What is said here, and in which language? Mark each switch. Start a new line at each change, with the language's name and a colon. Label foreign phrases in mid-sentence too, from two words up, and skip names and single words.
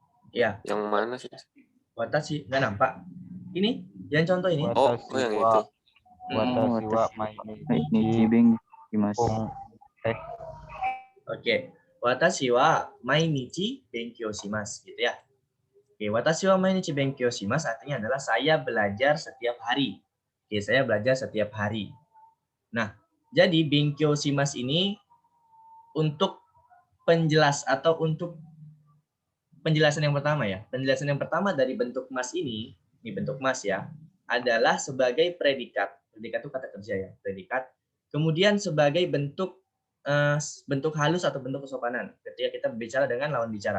Indonesian: Ya, Yang mana sih? watashi nggak nampak. Ini, yang contoh ini. Oh, yang itu.
Japanese: 私は Mainichi mainichi べんきします. Oke. 私は毎日勉強します
Indonesian: gitu ya. Oke,
Japanese: 私は毎日勉強します
Indonesian: artinya adalah saya belajar setiap hari. Oke, saya belajar setiap hari. Nah, jadi
Japanese: 勉強します
Indonesian: ini untuk penjelasan yang pertama ya. Penjelasan yang pertama dari bentuk mas ini bentuk mas ya, adalah sebagai predikat. Predikat itu kata kerja ya, predikat. Kemudian sebagai bentuk halus atau bentuk kesopanan ketika kita berbicara dengan lawan bicara.